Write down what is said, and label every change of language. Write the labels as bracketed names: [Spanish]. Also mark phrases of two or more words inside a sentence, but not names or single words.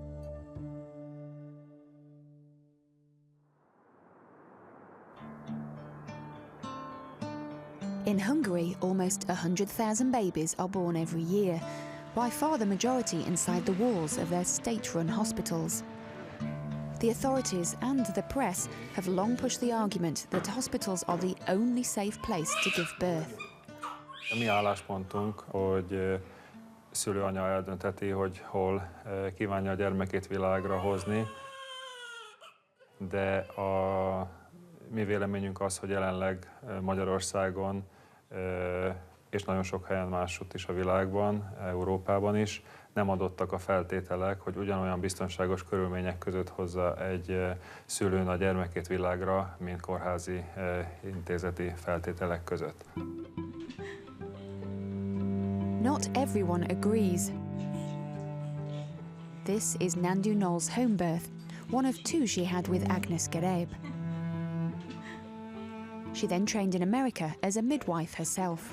[English] In Hungary, almost 100,000 babies are born every year, by far the majority inside the walls of their state-run hospitals. The authorities and the press have long pushed the argument that hospitals are the only safe place to give birth. [Hungarian] A mi álláspontunk, hogy szülőanya eldöntheti, hogy hol kívánja a gyermekét világra hozni, de a mi véleményünk az, hogy jelenleg Magyarországon és nagyon sok helyen másutt is a világban, Európában is nem adottak a feltételek, hogy ugyanolyan biztonságos körülmények között hozza egy szülőn a gyermekét világra, mint kórházi intézeti feltételek között. [English] Not everyone agrees. This is Nandu Noel's home birth, one of two she had with Agnes Geréb. She then trained in America as a midwife herself.